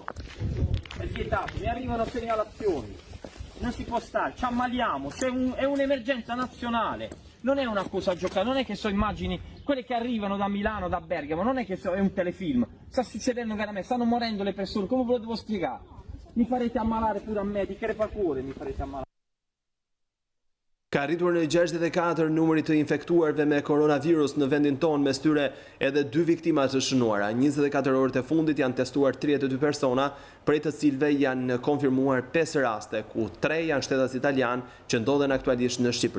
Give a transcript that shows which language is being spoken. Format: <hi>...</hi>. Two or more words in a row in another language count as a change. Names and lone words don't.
<it>È vietato, mi arrivano segnalazioni. Non si può stare, ci ammaliamo, è un'emergenza nazionale. Non è una cosa a giocare, non è che so immagini, quelle che arrivano da Milano, da Bergamo, non è che è un telefilm. Sta succedendo veramente, stanno morendo le persone, come ve lo devo spiegare? Mi farete ammalare pure a me, di crepacuore mi farete ammalare.</it> <sq>Ka rritur në 64 numri të infektuarve me koronavirus në vendin tonë, mes tyre edhe 2 viktima të shënuara. 24 orët e fundit janë testuar 32 persona, prej të cilëve janë konfirmuar 5 raste, ku 3 janë shtetas italian që ndodhen aktualisht në Shqipëri.</sq>